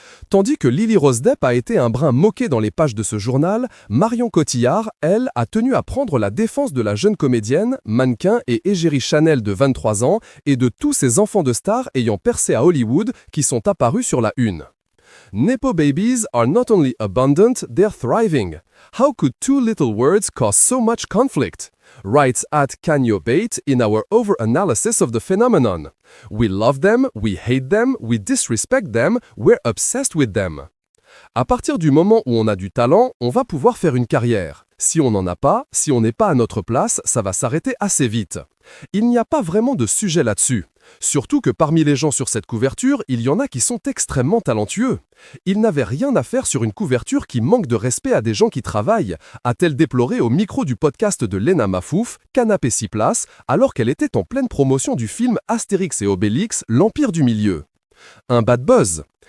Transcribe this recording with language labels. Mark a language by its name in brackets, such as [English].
[French] Tandis que Lily Rose Depp a été un brin moqué dans les pages de ce journal, Marion Cotillard, elle, a tenu à prendre la défense de la jeune comédienne, mannequin et égérie Chanel de 23 ans et de tous ces enfants de stars ayant percé à Hollywood qui sont apparus sur la une. [English] Nepo babies are not only abundant, they're thriving. How could two little words cause so much conflict? Writes at Kanyo Bate in our over-analysis of the phenomenon. We love them, we hate them, we disrespect them, we're obsessed with them. [French] À partir du moment où on a du talent, on va pouvoir faire une carrière. Si on n'en a pas, si on n'est pas à notre place, ça va s'arrêter assez vite. Il n'y a pas vraiment de sujet là-dessus. Surtout que parmi les gens sur cette couverture, il y en a qui sont extrêmement talentueux. Ils n'avaient rien à faire sur une couverture qui manque de respect à des gens qui travaillent, a-t-elle déploré au micro du podcast de Lena Mafouf, Canapé 6 places, alors qu'elle était en pleine promotion du film Astérix et Obélix, l'Empire du Milieu. Un bad buzz.